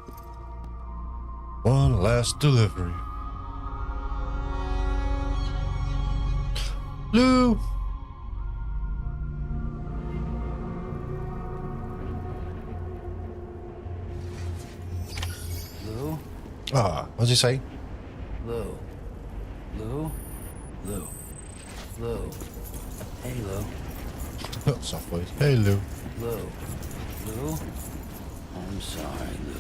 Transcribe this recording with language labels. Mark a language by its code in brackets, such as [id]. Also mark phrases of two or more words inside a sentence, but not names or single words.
[en] One last delivery. Lou! Lou? Ah, what'd you say? Lou. Lou? Lou. Lou. Hey, Lou. Soft voice. Hey, Lou. Lou. Lou? I'm sorry, Lou.